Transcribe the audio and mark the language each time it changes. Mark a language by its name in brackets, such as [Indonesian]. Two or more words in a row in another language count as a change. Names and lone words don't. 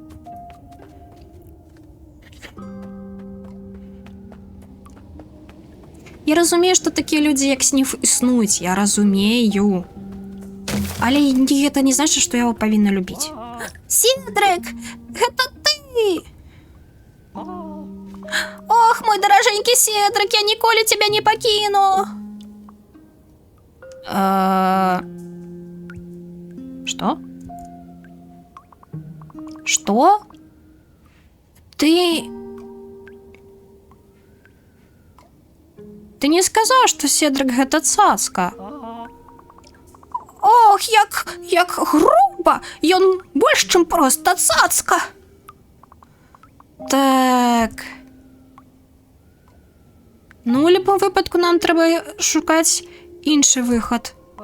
[Belarusian] Я разумею, што такія людзі, як Сніф, існуюць. Я разумею. Але гэта не значыць, што я яго павінна любіць. Седрик, гэта ты! [Russian] Ох, мой дороженький Седрик, я ніколі тебя не покину. Что? Что? Ты не сказал, что Седрик гэта цацка. [Belarusian] Ох, як груба! Ён больш, чым проста цацка. Так. Ну, у любом выпадку нам трэба шукаць іншы выхад.